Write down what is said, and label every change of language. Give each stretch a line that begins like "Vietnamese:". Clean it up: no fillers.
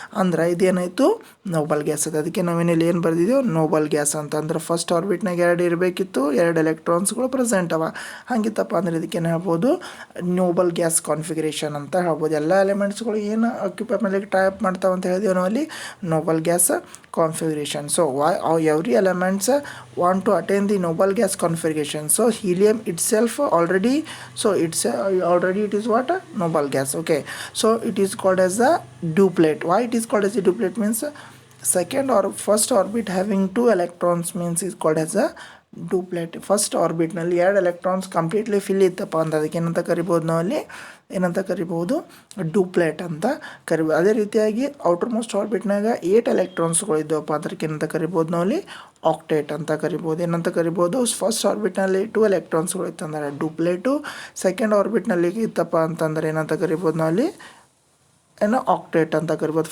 Kannada: ಅಂದ್ರೆ ಇದೇನಾಯಿತು, Nobel gas ಅದ. ಅದಕ್ಕೆ ನಾವೇನಲ್ಲಿ ಏನು ಬರೆದಿದ್ದೇವೆ, ನೋಬಲ್ ಗ್ಯಾಸ್ ಅಂತಂದ್ರೆ ಫಸ್ಟ್ ಆರ್ಬಿಟ್ನಾಗ 2 ಇರಬೇಕಿತ್ತು, 2 ಎಲೆಕ್ಟ್ರಾನ್ಸ್ಗಳು ಪ್ರೆಸೆಂಟ್ ಅವ. ಹಂಗಿತ್ತಪ್ಪ ಅಂದ್ರೆ ಇದಕ್ಕೇನು ಹೇಳ್ಬೋದು, ನೋಬಲ್ ಗ್ಯಾಸ್ ಕಾನ್ಫಿಗರೇಷನ್ ಅಂತ ಹೇಳ್ಬೋದು. ಎಲ್ಲ ಎಲಿಮೆಂಟ್ಸ್ಗಳು ಏನು ಆಕ್ಯುಪೈ ಮಾಡಲಿಕ್ಕೆ ಟೈಪ್ ಮಾಡ್ತಾವೆ ಅಂತ ಹೇಳಿದೆವು ನಾವು ಅಲ್ಲಿ, Nobel gas configuration.
English: So why every elements want to attain the noble gas configuration. So helium itself already, so it's already it is what, noble gas. Okay, so it is called as a duplet. Why it is called as a duplet means second or first orbit having 2 electrons means is called as a duplet.
Kannada: First ಆರ್ಬಿಟ್ನಲ್ಲಿ 2 electrons completely fill ಇತ್ತಪ್ಪ ಅಂತ ಅದಕ್ಕೆ ಏನಂತ ಕರಿಬೋದು, ನಾವು ಅಲ್ಲಿ ಏನಂತ ಕರಿಬೋದು, ಡೂಪ್ಲೆಟ್ ಅಂತ ಕರಿಬೋದು. ಅದೇ ರೀತಿಯಾಗಿ ಔಟರ್ ಮೋಸ್ಟ್ ಆರ್ಬಿಟ್ನಾಗ 8 ಎಲೆಕ್ಟ್ರಾನ್ಸ್ಗಳು ಇದ್ದವಪ್ಪ ಅದಕ್ಕೆ ಏನಂತ ಕರಿಬೋದು, ನಾವು ಅಲ್ಲಿ ಆಕ್ಟೇಟ್ ಅಂತ ಕರಿಬೋದು. ಏನಂತ ಕರಿಬೋದು, ಫಸ್ಟ್ ಆರ್ಬಿಟ್ನಲ್ಲಿ 2 ಎಲೆಕ್ಟ್ರಾನ್ಸ್ಗಳು ಇತ್ತಂದ್ರೆ ಡೂಪ್ಲೇಟು, ಸೆಕೆಂಡ್ ಆರ್ಬಿಟ್ನಲ್ಲಿ ಇತ್ತಪ್ಪ ಅಂತಂದ್ರೆ ಏನಂತ ಕರಿಬೋದು, ನಾವು ಅಲ್ಲಿ ಏನೋ ಆಕ್ಟೇಟ್ ಅಂತ ಕರಿಬೋದು.